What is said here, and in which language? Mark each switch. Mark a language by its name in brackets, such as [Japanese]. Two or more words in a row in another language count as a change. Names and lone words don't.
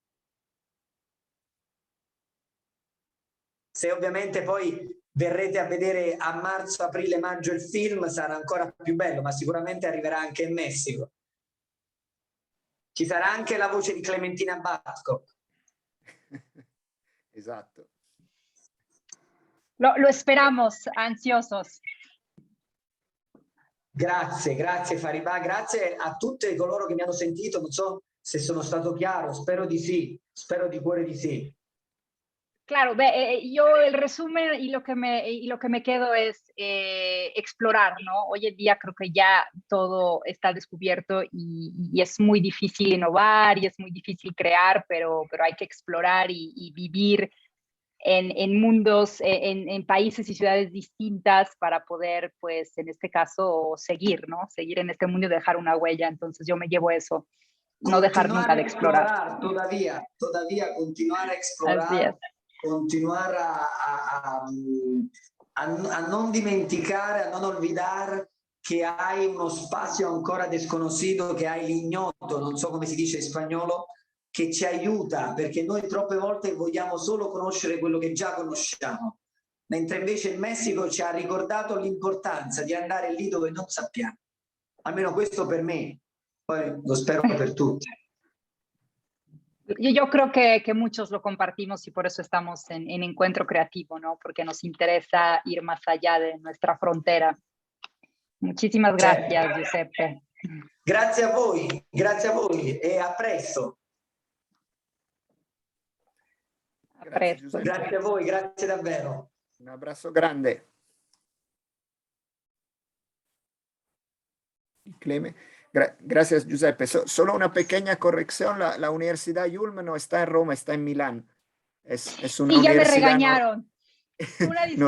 [Italian] Se ovviamente poi verrete a vedere a marzo, aprile, maggio il film, sarà ancora più bello, ma sicuramente arriverà anche in Messico. Ci sarà anche la voce di Clementina Babcock. Esatto. [Spanish] Lo esperamos, ansiosos. [Italian] Grazie, grazie Fariba, grazie a tutti coloro che mi hanno sentito, non so se sono stato chiaro, spero di sì, spero di cuore di sì. [Spanish] Claro, yo el resumen y lo que me quedo es explorar, ¿no? Hoy en día creo que ya todo está descubierto y es muy difícil innovar y es muy difícil crear, pero hay que explorar y vivir en mundos, en países y ciudades distintas para poder, pues, en este caso, seguir, ¿no? Seguir en este mundo y dejar una huella. Entonces yo me llevo eso, no dejar nunca de explorar. Todavía continuar a explorar. Así es. [Italian] Continuare a non dimenticare, a non olvidare che hai uno spazio ancora desconocido, che hai l'ignoto, non so come si dice in spagnolo, che ci aiuta, perché noi troppe volte vogliamo solo conoscere quello che già conosciamo, mentre invece il Messico ci ha ricordato l'importanza di andare lì dove non sappiamo. Almeno questo per me, poi lo spero per tutti. [Spanish] Yo creo que muchos lo compartimos y por eso estamos en Encuentro Creativo, ¿no? Porque nos interesa ir más allá de nuestra frontera. Muchísimas gracias, Giuseppe. [Italian] Grazie a voi e a presto. A presto. Grazie a voi, grazie davvero. [Spanish] Un abrazo grande. Cleme. Gracias, Giuseppe. Solo una pequeña corrección. La Universidad Yulm no está en Roma, está en Milán. Es una sí, ya me universidad regañaron. Una disculpa,